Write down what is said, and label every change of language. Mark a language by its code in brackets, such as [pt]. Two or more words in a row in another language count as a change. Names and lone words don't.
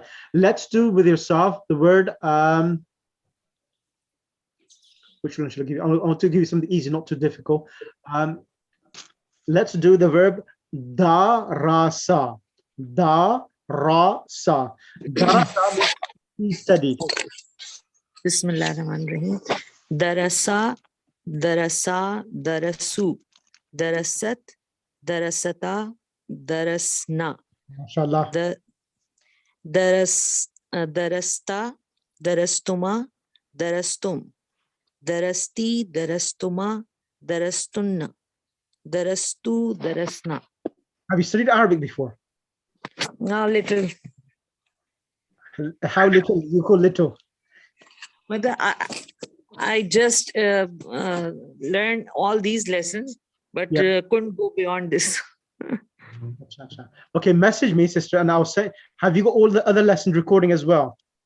[en] Let's do with yourself the word, which one should I give you? I want to give you something easy, not too difficult. Let's do the verb darasa. Darasa. Darasa means he studied. [ar] بسم الله الرحمن الرحيم. درس، درسوا، درست، درستا، درسن. ما شاء الله. درستَ، درستما، درستم، درستِ، درستما، درستنّ، درستُ، درسنا. [en] Have you studied Arabic before? Now little. How little? You call little. But I just learned all these lessons, but couldn't go beyond this. Okay, message me, sister, and I'll say, have you got all the other lessons recording as well?